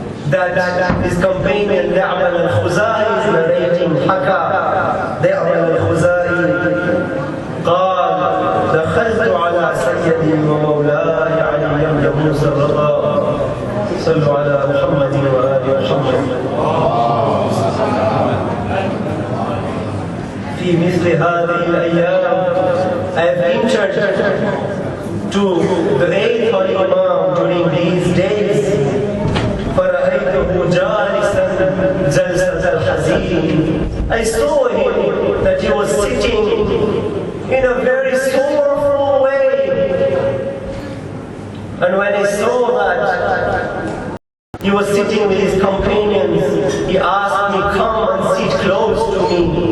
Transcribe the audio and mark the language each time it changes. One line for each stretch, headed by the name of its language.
English: that his companion Da'wal al-Khuzai is narrating,
Arabic: Haka Da'wal al-Khuzai قال دخلت على سيدي ومولاي علي بن موسى الرضا صلوا على محمد وآل محمد في مثل هذه الأيام.
English: I have entered to the eighth Imam during these days.
Arabic: فرأيته جالسا جلسة الحزين.
English: I saw him that he was sitting in a very sorrowful way. And when I saw that he was sitting with his companions, he asked me, come and sit close to me.